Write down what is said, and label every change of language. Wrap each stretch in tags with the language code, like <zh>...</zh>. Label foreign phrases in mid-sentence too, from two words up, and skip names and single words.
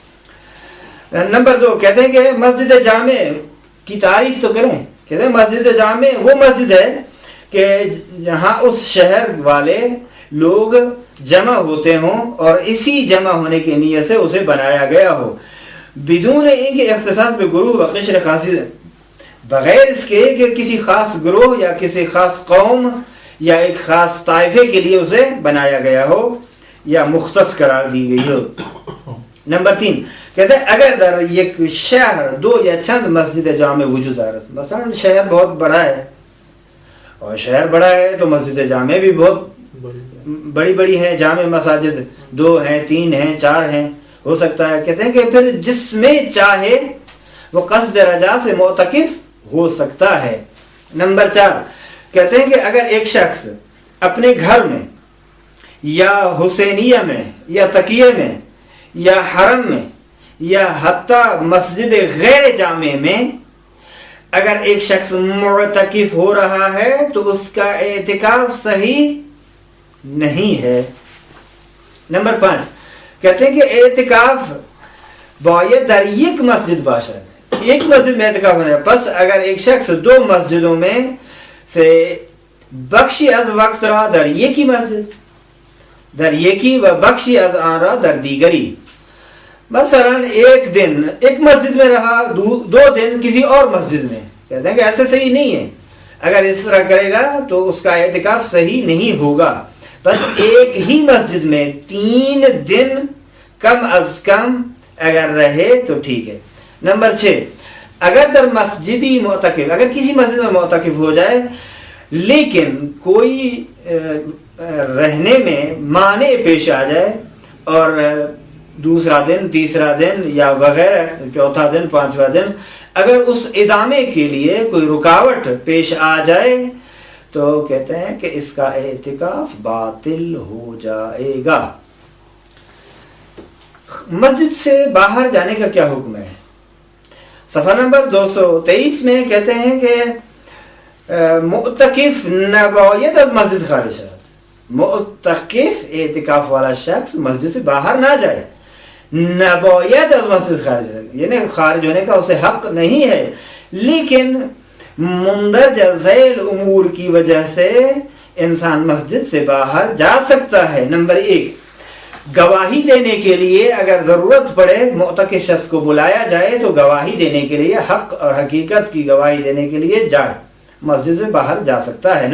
<ur>نمبر 2 کہتے ہیں کہ مسجد جامع کی تعریف تو کریں. کہتے ہیں مسجد جامع وہ مسجد ہے کہ جہاں اس شہر والے لوگ جمع ہوتے ہوں اور اسی جمع ہونے کی نیت سے اسے بنایا گیا ہو، بدون ان کے</ur> <fa>اختصاص بے گروہ و قشر خاصی،</fa> <ur>بغیر اس کے کہ کسی خاص گروہ یا کسی خاص قوم یا ایک خاص طائفے کے لیے اسے بنایا گیا ہو یا مختص قرار دی گئی ہو. نمبر 3 کہتے ہیں</ur> <fa>اگر در ایک شہر 2 یا چند مسجد جامع وجود دارد،</fa> <ur>مثلا شہر بہت بڑا ہے اور شہر بڑا ہے تو مسجد جامع بھی بہت بڑی بڑی ہیں، جامع مساجد 2 ہیں، 3 ہیں، 4 ہیں، ہو سکتا ہے. کہتے ہیں کہ پھر جس میں چاہے وہ قصد رجا سے معتکف ہو سکتا ہے. نمبر 4 کہتے ہیں کہ اگر ایک شخص اپنے گھر میں یا حسینیہ میں یا تقیہ میں یا حرم میں یا حتیٰ مسجد غیر جامع میں اگر ایک شخص معتکف ہو رہا ہے تو اس کا اعتکاف صحیح نہیں ہے.</ur> <fa>نمبر 5</fa> <ur>کہتے ہیں کہ</ur> <fa>اعتکاف باید در یک مسجد باشد،</fa> <ur>ایک مسجد میں اعتکاف ہونا ہے. پس اگر ایک شخص 2 مسجدوں میں سے</ur> <fa>بخشی از وقت را در یکی مسجد، در یکی و بخشی از آن را در دیگری،</fa> <ur>مثلا ایک دن ایک مسجد میں رہا، 2 دن کسی اور مسجد میں، کہتے ہیں کہ ایسے صحیح نہیں ہے. اگر اس طرح کرے گا تو اس کا اعتکاف صحیح نہیں ہوگا. بس ایک ہی مسجد میں 3 دن کم از کم اگر رہے تو ٹھیک ہے. نمبر 6</ur> <fa>اگر در مسجدی معتکف،</fa> <ur>اگر کسی مسجد میں معتکف ہو جائے لیکن کوئی رہنے میں مانع پیش آ جائے اور دوسرا دن، تیسرا دن یا وغیرہ، چوتھا دن، 5واں دن، اگر اس ادامے کے لیے کوئی رکاوٹ پیش آ جائے تو کہتے ہیں کہ اس کا اعتکاف باطل ہو جائے گا. مسجد سے باہر جانے کا کیا حکم ہے؟ صفحہ نمبر 223 میں کہتے ہیں کہ</ur> <fa>معتکف نباید از مسجد خارج</fa> <ur>ہے. معتکف اعتکاف والا شخص مسجد سے باہر نہ جائے،</ur> <fa>نباید از مسجد خارج</fa> <ur>ہے، یعنی خارج ہونے کا اسے حق نہیں ہے، لیکن مندرجہ ذیل امور کی وجہ سے انسان مسجد سے باہر جا سکتا ہے. نمبر 1 گواہی دینے کے لیے اگر ضرورت پڑے، معتکف شخص کو بلایا جائے تو گواہی دینے کے لیے، حق اور حقیقت کی گواہی دینے کے لیے جائے، مسجد سے باہر جا سکتا ہے.</ur>